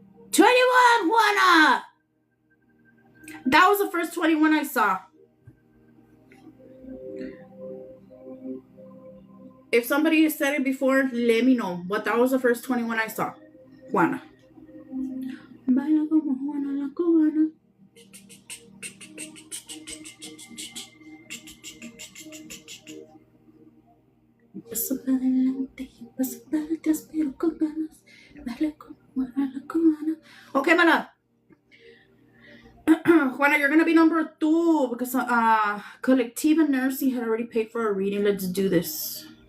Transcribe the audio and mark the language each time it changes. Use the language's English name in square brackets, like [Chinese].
[English] 21, Juana. That was the first 21 I saw. If somebody has said it before, let me know. But that was the first 21 I saw. Juana. [Spanish] Baila como Juana la cubana. Paso para adelante y paso para atrás, pero con ganas. Baila como Juana la cubana. [English] Okay, mana. Juana, you're gonna be number 2 because Colectiva Nursing had already paid for a reading. Let's do this.